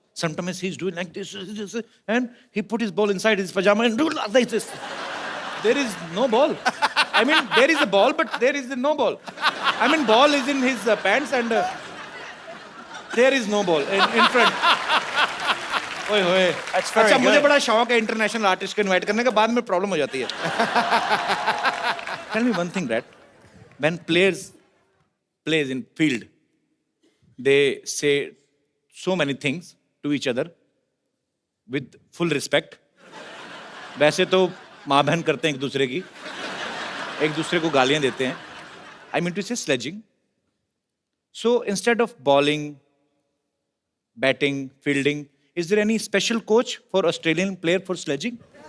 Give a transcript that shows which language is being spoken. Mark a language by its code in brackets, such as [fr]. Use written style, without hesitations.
[en] Sometimes he's doing like this, and he put his ball inside his pajama and do like this. There is no ball. I mean, there is a ball, but there is no ball. I mean, ball is in his pants and there is no ball in front. ओए होए। That's very [hi] अच्छा, मुझे [en] good. [hi] बड़ा शौक है international artist को invite करने का, बाद में प्रॉब्लम हो जाती है। [en] Tell me one thing, Brett. When players plays in field, they say so many things to each other with full respect. [hi] वैसे तो माँ बहन करते हैं एक दूसरे को गालियां देते हैं. [en] I mean to say sledging. So instead of bowling, batting, fielding, is there any special coach for Australian player for sledging?